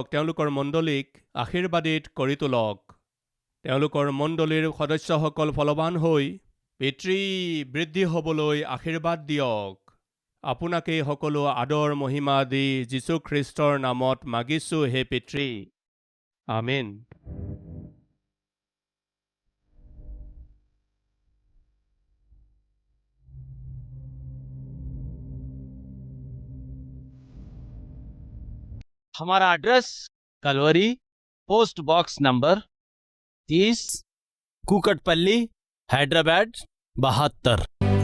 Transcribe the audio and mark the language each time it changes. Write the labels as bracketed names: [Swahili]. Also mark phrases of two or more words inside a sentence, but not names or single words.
[Assamese] তেওঁলোকৰ মণ্ডলীক আশীৰ্বাদিত কৰি তোলক। তেওঁলোকৰ মণ্ডলীৰ সদস্যসকল ফলৱান হৈ পিতৃ বৃদ্ধি হ'বলৈ আশীৰ্বাদ দিয়ক। আপোনাকেই সকলো আদৰ মহিমা দি যীশু খ্ৰীষ্টৰ নামত মাগিছোঁ হে পিতৃ। আমেন। [Hindi] हमारा एड्रेस कलवरी, पोस्ट बॉक्स नंबर 30, कुकटपल्ली, हैदराबाद 72।